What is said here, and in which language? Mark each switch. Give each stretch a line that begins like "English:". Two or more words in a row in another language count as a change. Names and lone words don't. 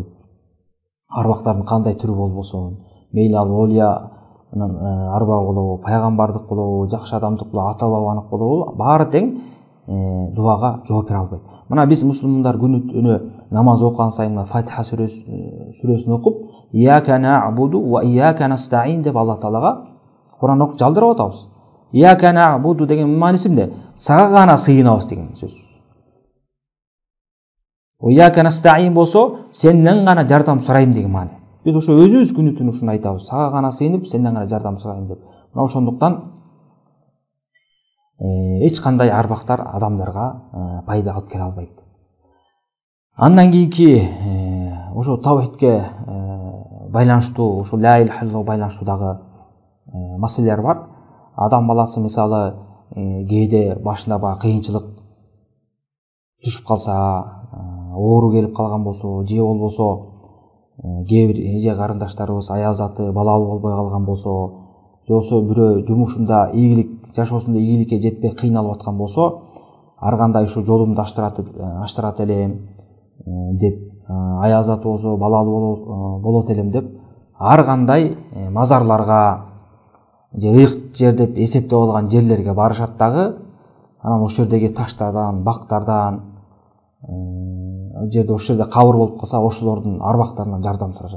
Kyrgyz: Арбактардын кандай түрү болбосун, мейли ал олиянын арбагы болобу, пайгамбардык болобу, жакшы адамдык болобу, ата бабанык болобу, баары тең дуага жооп бере албайт. Мына биз мусулмандар күнү түнү намаз окуган сайын Фатиха сүрөсүн окуп,
Arabic: إياك نعبد وإياك نستعين
Kyrgyz: деп Алла Таалага Куран окуп жалдырып атабыз.
Arabic: إياك نعبد
Kyrgyz: деген мааниси эмне? Сага гана сыйынабыз деген сөз.
Arabic: إياك نستعين
Kyrgyz: болсо, сенден гана жардам сурайм деген маани. Биз ошо өзүбүз күнү түнү ушуну айтабыз. Сага гана сыйынып, сенден гана жардам сурайм деп. Мына ошондуктан эч кандай арбактар адамдарга пайда алып келе албайт. Андан кийинки ошо тавхидке байланыштуу, ошо
Arabic: لا إله إلا الله
Kyrgyz: байланыштуу дагы маселелер бар. Адам баласы мисалы кээде башына баа кыйынчылык түшүп калса, оору келип калган болсо, же болбосо кээ бир эже карындаштарыбыз аял заты балалуу болбой калган болсо, же болбосо бирөө жумушунда ийгилик жашоосунда ийгиликке жетпей кыйналып аткан болсо, ар кандай ушу жолумду аштырат элем деп, аял заты болсо балалуу болот элем деп, ар кандай мазарларга же ыйык жер деп эсептеп алган жерлерге барышат дагы, анан ошол жердеги таштардан, бактардан, жерде ошол жерде кабыр болуп калса, ошолордун арбактарынан жардам сурашат.